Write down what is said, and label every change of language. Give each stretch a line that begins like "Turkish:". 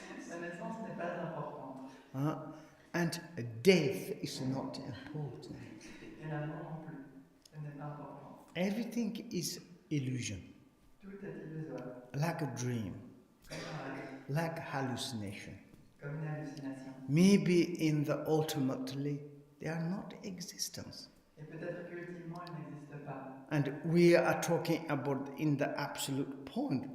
French: La naissance n'est pas importante.
English: And death is not important.
French: Et la mort non plus. Elle n'est pas importante.
English: Everything is illusion,
French: Tout est illusoire.
English: like a dream,
French: Comme un rêve.
English: like hallucination.
French: Comme une hallucination.
English: Maybe in the ultimately they are not existence.
French: Et peut-être qu'ultimement, elle n'existe pas.
English: And we are talking about in the absolute point.